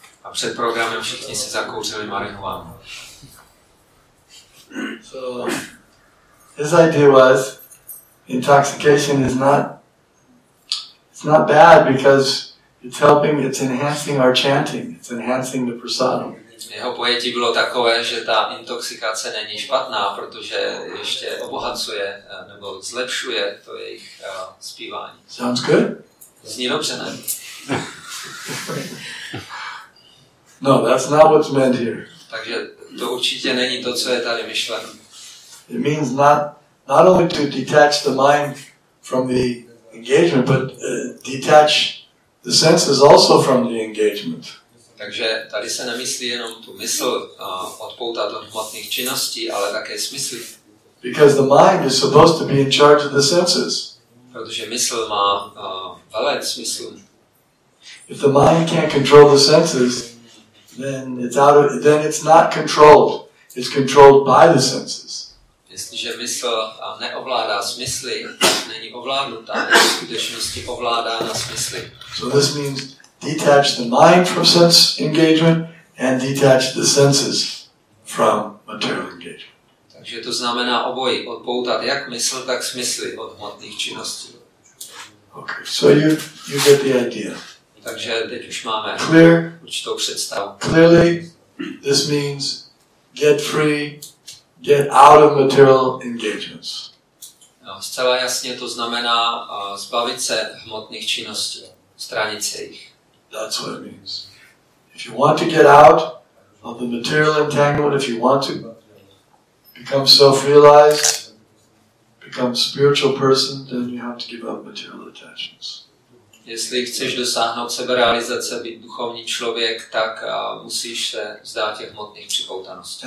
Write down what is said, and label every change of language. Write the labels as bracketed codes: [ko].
[cs] A před programem všichni si zakouřili marihuanu. [en] So his idea was intoxication is not bad because it's enhancing our chanting, it's enhancing the prasadam. [cs] Jeho pojetí bylo takové, že ta intoxikace není špatná, protože ještě obohacuje nebo zlepšuje to jejich zpívání. [en] Sounds good? [cs] Zní dobře, ne? [en] No, that's not what's meant here. [cs] Takže to určitě není to, co je tady myšleno. [en] It means not only to detach the mind from the engagement, but detach the senses also from the engagement. [cs] Takže tady se nemyslí jenom tu mysl odpoutat od hmotných činností, ale také smysly. [en] Because the mind is supposed to be in charge of the senses. [cs] Protože mysl má velet smyslu. [en] If the mind can't control the senses, then it's not controlled. It's controlled by the senses. [cs] Jestliže mysl neovládá smysly, není ovládnutá, v skutečnosti ovládá na smysly. [en] So this means detach the mind from sense engagement and detach the senses from material engagement. [cs] Takže to znamená obojí, odpoutat jak mysl, tak smysly od hmotných činností. [en] Okay, so you get the idea. [cs] Takže teď už máme určitou představu. [en] Clearly, this means get free, get out of material engagements. [cs] No, zcela jasně to znamená zbavit se hmotných činností, stranit se jich. [en] That's what it means. If you want to get out of the material entanglement, if you want to become self-realized, become a spiritual person, then you have to give up material attachments. [cs] Jestli chceš dosáhnout seberealizace, být duchovní člověk, tak musíš se vzdát těch hmotných připoutaností.